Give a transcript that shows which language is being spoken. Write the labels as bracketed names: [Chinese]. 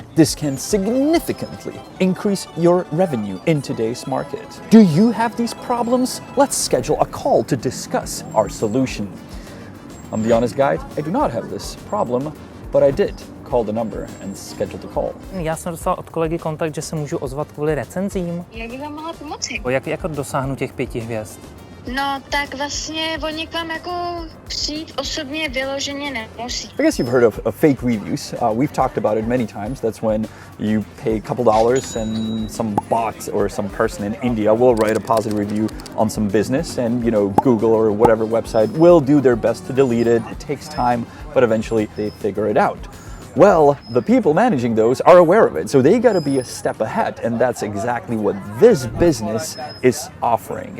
[English] This can significantly increase your revenue in today's market. Do you have these problems? Let's schedule a call to discuss our solution. I'm the honest guide. I do not have this problem, but I did call the number and schedule the call. [Czech] Já jsem dostal od kolegy kontakt, že se můžu ozvat kvůli recenzím. Jak bych vám mohla pomoci? Jak dosáhnu těch 5 hvězd? No, tak vlastně oni k vám jako přijít osobně vyloženě nemusí. [English] I guess you've heard of fake reviews. We've talked about it many times. That's when you pay a couple dollars and some bot or some person in India will write a positive review on some business, and Google or whatever website will do their best to delete it. It takes time, but eventually they figure it out. Well, the people managing those are aware of it, so they got to be a step ahead, and that's exactly what this business is offering.